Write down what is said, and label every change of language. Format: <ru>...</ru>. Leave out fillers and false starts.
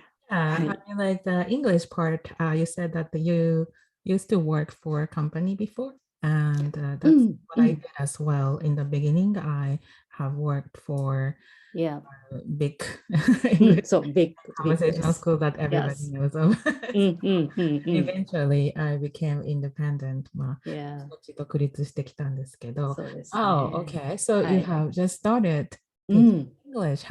<en>I mean, like the English part, you said that you used to work for a company before.And that's what I did as well. In the beginning, I have worked for big English big conversational school that everybody knows of. Eventually, I became independent.</en> <ja>独立してきたんですけど。</ja> <en>Oh, okay. So you have just started teaching English.</en>